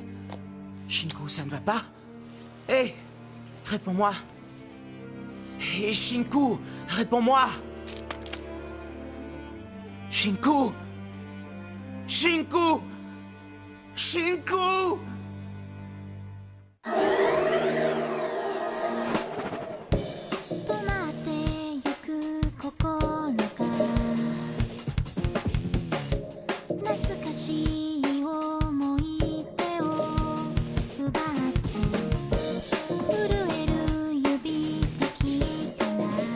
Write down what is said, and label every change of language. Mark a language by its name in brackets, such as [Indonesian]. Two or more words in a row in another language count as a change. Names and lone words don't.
[French] Shinku, ça ne va pas? Hé, réponds-moi. Hé, Shinku, réponds-moi. Shinku! Shinku! Shinku! [Japanese] 止まってゆく心が懐かしい思い出を奪って震える指先から